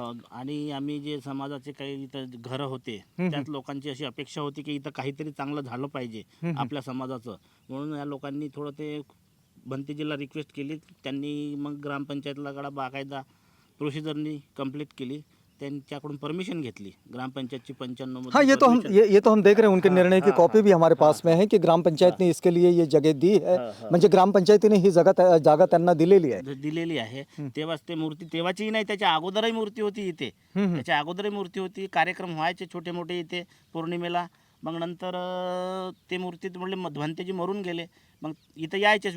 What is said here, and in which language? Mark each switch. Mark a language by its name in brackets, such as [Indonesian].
[Marathi] आणि आम्ही जे समाजाचे काही इथं घरं होते त्यात लोकांची अशी अपेक्षा होती की इथं काहीतरी चांगलं झालं पाहिजे आपल्या समाजाचं, म्हणून या लोकांनी थोडं ते भंतेजीला रिक्वेस्ट केली. त्यांनी मग ग्रामपंचायतला बाकायदा प्रोसिजरनी कंप्लीट केली, त्यांच्याकडून परमिशन घेतली ग्रामपंचायतची 95 [Hindi] हाँ, ये तो हम देख रहे हैं उनके निर्णय की कॉपी भी हमारे पास में है कि ग्राम पंचायत ने इसके लिए ये जगह दी है. [Marathi] म्हणजे ग्राम पंचायतीने ही जागा त्यांना दिलेली आहे. दिलेली आहे. तेव्हाच ते मूर्ती, तेव्हाची नाही, त्याच्या अगोदरही मूर्ती होती इथे. त्याच्या अगोदरही मूर्ती होती, कार्यक्रम व्हायचे छोटे मोठे इथे पौर्णिमेला. मग नंतर ते मूर्तीत म्हणले भंतेजी मरून गेले, मग इथं यायचेच.